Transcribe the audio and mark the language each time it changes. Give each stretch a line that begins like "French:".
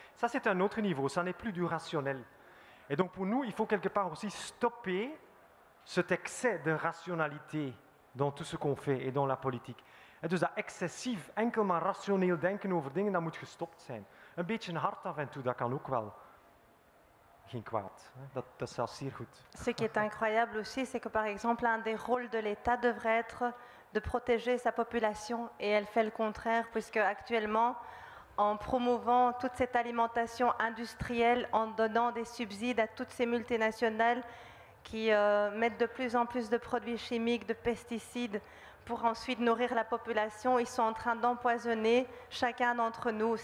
French: Ça c'est un autre niveau, ça n'est plus du rationnel. Et donc pour nous, il faut quelque part aussi stopper cet excès de rationalité dans tout ce qu'on fait et dans la politique.
Dutch: En dus dat excessief, enkel maar rationeel denken over dingen, dat moet gestopt zijn. Een beetje hard af en toe, dat kan ook wel. Geen kwaad. Dat is zelfs zeer goed.
French: Ce qui est incroyable aussi, c'est que par exemple, un des rôles de l'État devrait être de protéger sa population et elle fait le contraire, puisque actuellement, en promouvant toute cette alimentation industrielle, en donnant des subsides à toutes ces multinationales qui mettent de plus en plus de produits chimiques, de pesticides, pour ensuite nourrir la population, ils sont en train d'empoisonner chacun d'entre nous.